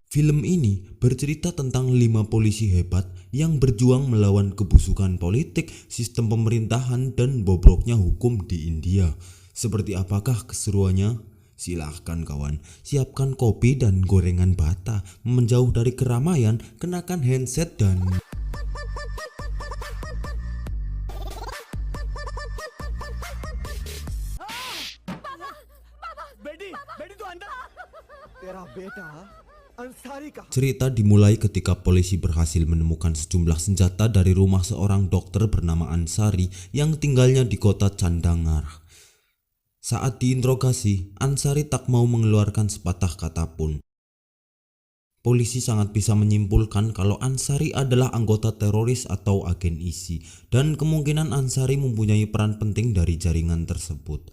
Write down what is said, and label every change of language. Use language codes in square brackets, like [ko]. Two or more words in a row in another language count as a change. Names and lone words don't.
[id] Film ini bercerita tentang 5 polisi hebat yang berjuang melawan kebusukan politik, sistem pemerintahan dan bobroknya hukum di India. Seperti apakah keseruannya? Silahkan kawan, siapkan kopi dan gorengan bata, menjauh dari keramaian, kenakan handset dan [hi] बेटी बेटी तू अंदर तेरा बेटा अंसारी का [id] cerita dimulai ketika polisi berhasil menemukan sejumlah senjata dari rumah seorang dokter bernama Ansari yang tinggalnya di kota Chandangar. Saat diinterogasi, Ansari tak mau mengeluarkan sepatah kata pun. Polisi sangat bisa menyimpulkan kalau Ansari adalah anggota teroris atau agen ISI dan kemungkinan Ansari mempunyai peran penting dari jaringan tersebut.